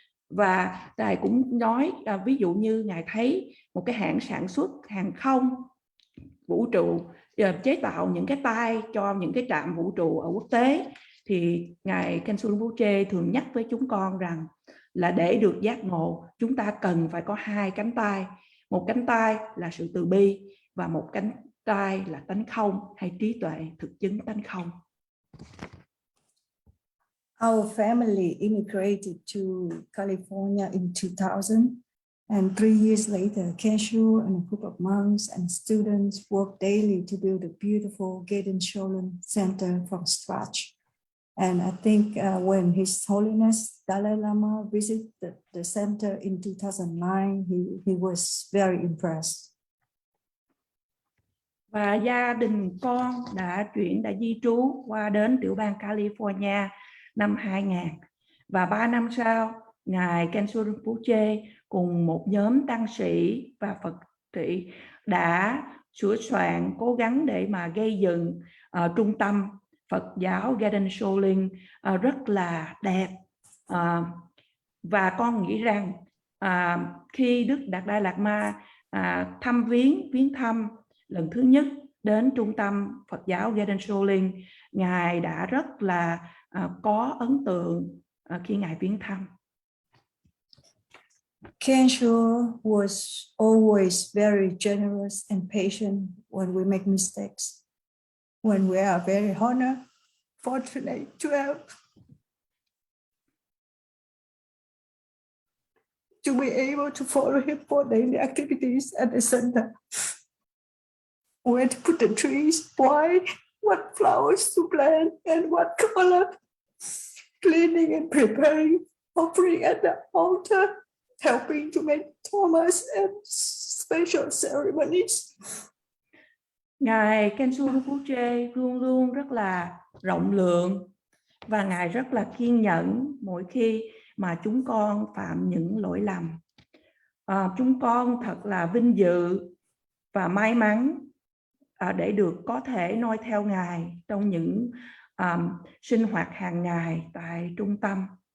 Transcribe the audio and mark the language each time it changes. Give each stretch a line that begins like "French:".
Vietnamese: Và Ngài cũng nói ví dụ như Ngài thấy một cái hãng sản xuất hàng không vũ trụ chế tạo những cái tai cho những cái trạm vũ trụ ở quốc tế, thì Ngài Kensho Rinpoche thường nhắc với chúng con rằng là để được giác ngộ, chúng ta cần phải có hai cánh tay. Một cánh tay là sự từ bi và một cánh tay là tánh không hay trí tuệ thực chứng tánh không.
English: Our family immigrated to California in 2000, and 3 years later, Kensho and a group of monks and students worked daily to build a beautiful Gaden Sholem Center from scratch. And I think when His Holiness Dalai Lama visited the center in 2009, he was very impressed.
Vietnamese: Và gia đình con đã di trú qua đến tiểu bang California năm 2000. Và 3 năm sau, Ngài Kensho Rinpoche cùng một nhóm tăng sĩ và Phật trị đã sửa soạn, cố gắng để mà gây dựng trung tâm Phật giáo Gaden Sholem rất là đẹp. Và con nghĩ rằng khi Đức Đạt Đai Lạt Ma viếng thăm lần thứ nhất đến trung tâm Phật giáo Gaden Sholem, Ngài đã rất là có ấn tượng khi Ngài viếng thăm.
English: Kensho was always very generous and patient when we make mistakes. When we are very honored, fortunate to be able to follow him for daily activities at the center. Where to put the trees, why, what flowers to plant, and what color. Cleaning and preparing, offering at the altar, helping to make Thomas and special ceremonies.
Vietnamese: Ngài Kensho Rinpoche luôn luôn rất là rộng lượng và Ngài rất là kiên nhẫn mỗi khi mà chúng con phạm những lỗi lầm. Chúng con thật là vinh dự và may mắn để được có thể noi theo Ngài trong những sinh hoạt hàng ngày tại trung tâm.